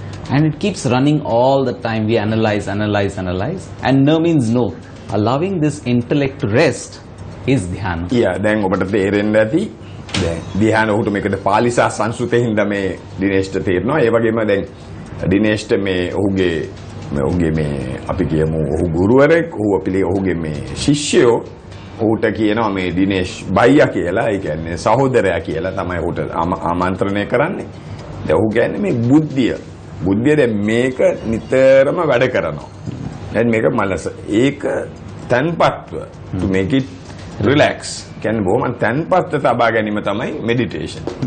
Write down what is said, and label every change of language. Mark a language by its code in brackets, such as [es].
[en] And it keeps running all the time. We analyze. And no means no. Allowing this intellect to rest is dhyana. [si] Yeah, දැන් ඔබට තේරෙන්න ඇති. දැන් ධ්‍යාන උට මේකට පාලි සහ සංස්කෘතයෙන් හින්දා මේ දිනේෂ්ට තේරෙනවා. ඒ වගේම දැන් දිනේෂ්ට මේ ඔහුගේ මේ අපි කියමු ඔහු ගුරුවරයෙක්. ඔහුගේ මේ ශිෂ්‍යයෝ ඔහුට කියනවා මේ දිනේෂ් බයියා කියලා. ඒ කියන්නේ සහෝදරයා කියලා තමයි ඔහුට ආමන්ත්‍රණය කරන්නේ. දැන් ඔහු කියන්නේ මේ බුද්ධිය දැන් මේක නිතරම වැඩ කරනවා. දැන් මේක මනස. ඒක තන්පත්ව [en] to make it relax. [si] කියන්නේ බොහොම තන්පත්ව තබා ගැනීම තමයි meditation.